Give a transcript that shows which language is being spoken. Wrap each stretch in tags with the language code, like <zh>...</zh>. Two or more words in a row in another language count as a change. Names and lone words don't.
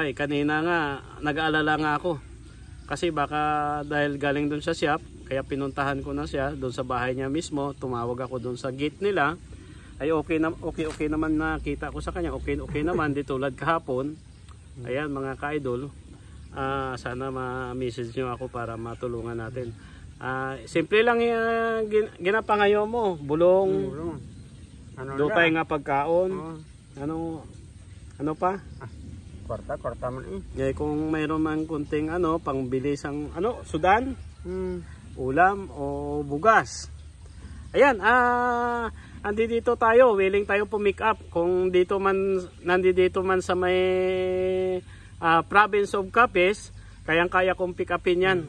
<tl>Kanina nga, nag-aalala nga ako. Kasi baka dahil galing doon sa shop, kaya pinuntahan ko na siya doon sa bahay niya mismo. Tumawag ako doon sa gate nila. Ay okay naman nakita ko sa kanya. Okay naman di tulad kahapon. Ayan mga ka-idol. Sana ma-message nyo ako para matulungan natin.</tl> <hil>Simple lang ginapangayo mo. Bulong. Dutay nga pagkaon. Ano pa? Kwarta man Kung mayroon man kunting pangbilis ang sudan, ulam o bugas.</hil> <tl>Ayan, andito tayo, willing tayo pumick up kung nandito man sa may</tl> <en>province of Capiz,</en> <tl>kayang-kaya kong pick upin yan.</tl>